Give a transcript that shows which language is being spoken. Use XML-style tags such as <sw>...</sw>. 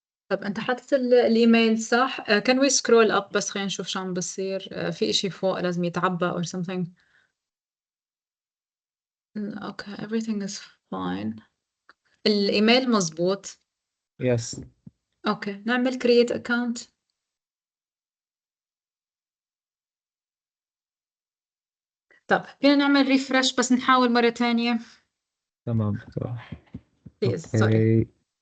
<ar>طب أنت حطيت الإيميل صح؟</ar> <en>can we scroll up</en> <ar>بس خلينا نشوف شو عم بصير. في إشي فوق لازم يتعبى</ar> <en>or something.</en> <ar>أوكي</ar> <en>everything is fine.</en> <ar>الإيميل مزبوط. يس. أوكي نعمل create account. طب فينا نعمل refresh بس نحاول مرة تانية. تمام دكتورة.</ar> <en>please sorry.</en> <ar>اوكي.</ar>